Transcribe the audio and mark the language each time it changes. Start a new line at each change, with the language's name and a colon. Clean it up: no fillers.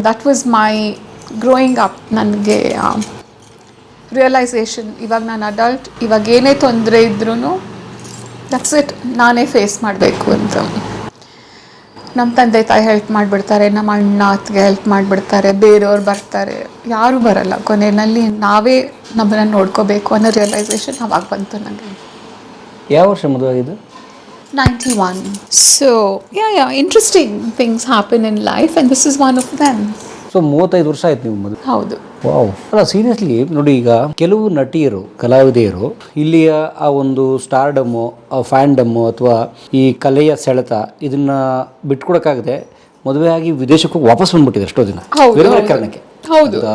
English: That was my growing up.
Kannada: ನನಗೆ realisation, ಇವಾಗ ನಾನು ಅಡಲ್ಟ್, ಇವಾಗ ಏನೇ ತೊಂದರೆ ಇದ್ರೂ
English: that's it,
Kannada: ನಾನೇ ಫೇಸ್ ಮಾಡಬೇಕು ಅಂತ. ನಮ್ಮ ತಂದೆ ತಾಯಿ ಹೆಲ್ಪ್ ಮಾಡಿಬಿಡ್ತಾರೆ, ನಮ್ಮ ಅಣ್ಣ ಅತ್ತಿಗೆ ಹೆಲ್ಪ್ ಮಾಡಿಬಿಡ್ತಾರೆ, ಬೇರೆಯವ್ರು ಬರ್ತಾರೆ, ಯಾರೂ ಬರಲ್ಲ. ಕೊನೆಯಲ್ಲಿ ನಾವೇ ನಮ್ಮನ್ನು ನೋಡ್ಕೋಬೇಕು ಅನ್ನೋ ರಿಯಲೈಸೇಷನ್ ಅವಾಗ ಬಂತು ನನಗೆ. ಯಾವ ವರ್ಷ ಮದುವೆ ಆಗಿದ್ದು? 91.
English: So yeah, interesting things happen in life and this is one of them.
Kannada: So 35 ವರ್ಷ ಆಯ್ತು ನೀವು ಮದುವೆ? ಹೌದು. ವಾವ್. ಅಲ್ಲ ಸೀರಿಯಸ್ಲಿ ನೋಡಿ, ಈಗ ಕೆಲವು ನಟಿಯರು, ಕಲಾವಿದೆಯರು ಇಲ್ಲಿಯ ಆ ಒಂದು ಸ್ಟಾರ್ಡಮ್ಮು, ಆ ಫ್ಯಾಂಡಮ್ಮು ಅಥವಾ ಈ ಕಲೆಯ ಸೆಳೆತ ಇದನ್ನ ಬಿಟ್ಕೊಡಕ್ಕಾಗದೆ ಮದುವೆ ಆಗಿ ವಿದೇಶಕ್ಕೂ ವಾಪಸ್ ಬಂದ್ಬಿಟ್ಟಿದೆ ಎಷ್ಟೋ ದಿನ, ಬೇರೆ ಬೇರೆ ಕಾರಣಕ್ಕೆ. ಹೌದು,